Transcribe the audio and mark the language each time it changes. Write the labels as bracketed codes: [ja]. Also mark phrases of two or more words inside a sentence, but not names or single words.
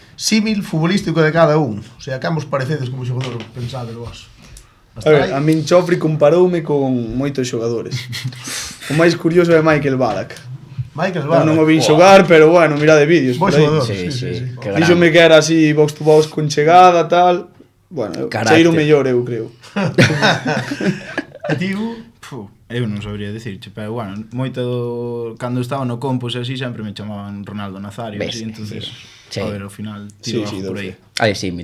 [gl] Símil futbolístico de cada un. O sea, que ambos parecedes como xogador, pensade vos. A ver, a min Chofri comparoume con moitos xogadores. O máis curioso é Michael Ballack. Michael Eu Ballack. non o vin xogar, pero bueno, mira de vídeos Bo por aí. xogador, Sí, sí. que grande. Díxome que era así [en] box to box [gl] con chegada, tal. Bueno, Carácter. cheiro mellor, eu creo. E tío, Eu non sabría dicirche, pero bueno, cando estaba no Compos e así sempre me chamaban Ronaldo Nazario, Ves, así, entonces, sí. a ver, ao final Sí, tiro sí, por dou aí. Hai símil.